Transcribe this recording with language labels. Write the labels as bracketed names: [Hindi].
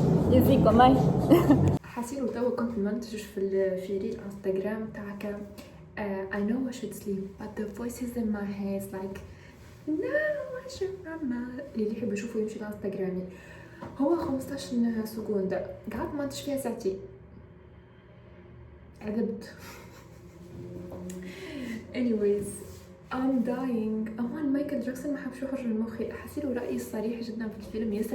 [Arabic] يزيكم ماي. حسيلو توا كنت منتج في ريل انستغرام تاعك. [English] I know I should sleep but the voices in my head is like no I should not. [Arabic] اللي يحب يشوفه يمشي لانستغرامي. هو 15 سكوند قعدت منتج فيها ساعتين. عذبت. [English] anyways I'm dying. [Arabic] أمان مايكل جاكسون ما حبش يخرج من مخي. حسيلو رأيي صريح جدا في الفيلم.